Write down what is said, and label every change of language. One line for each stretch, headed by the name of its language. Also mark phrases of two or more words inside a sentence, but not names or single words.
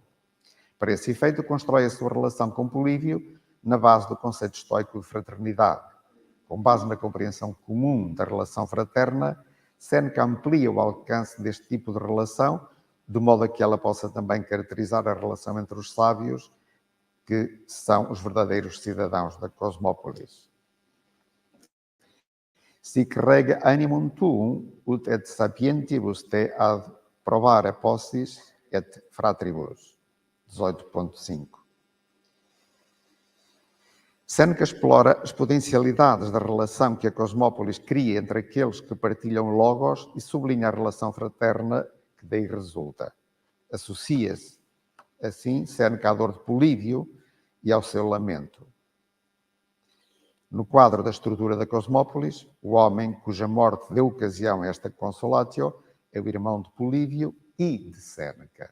Portuguese: Para esse efeito, constrói a sua relação com Políbio na base do conceito estoico de fraternidade. Com base na compreensão comum da relação fraterna, Séneca amplia o alcance deste tipo de relação, de modo a que ela possa também caracterizar a relação entre os sábios, que são os verdadeiros cidadãos da cosmópolis.
Latin: Sic rege animum tuum, ut et sapientibus te ad provare possis et fratribus.
Portuguese: 18.5. Séneca explora as potencialidades da relação que a cosmópolis cria entre aqueles que partilham logos e sublinha a relação fraterna que daí resulta. Associa-se, assim, Séneca à dor de Políbio e ao seu lamento. No quadro da estrutura da cosmópolis, o homem cuja morte deu ocasião a esta consolatio é o irmão de Políbio e de Séneca.